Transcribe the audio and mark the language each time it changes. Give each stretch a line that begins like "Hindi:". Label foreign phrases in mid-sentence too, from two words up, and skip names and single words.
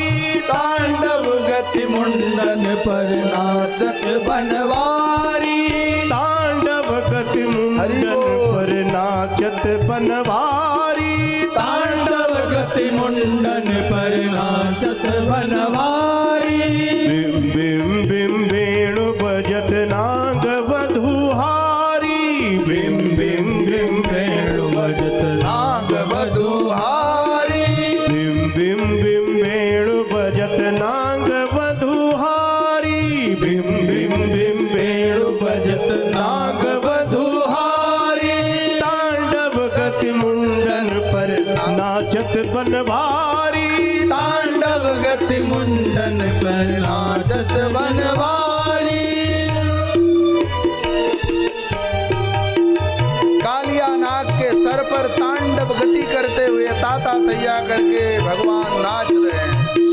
Braj: तांडव गति मुंडन पर नाचत बनवारी, तांडव गति मुंडन पर नाचत बनवारी, तांडव गति मुंडन पर नाचत बनवारी। बिम बिम बिम वेणु बजत नाग वधुहारी, बिम बिम बिम वेणु बजत नाग वधुहारी, बिम बिम बिम वेणु बजत नाग वधुहारी, बिम बिम बिम वेणु बजत नाग वधुहारी, तांडव गति मुंडन पर नाचत बनवारी, तांडव गति मुंडन पर नाचत बनवारी।
Hindi: कालिया नाग के सर पर तांडव गति करते हुए ताता तैया करके भगवान नाच रहे हैं।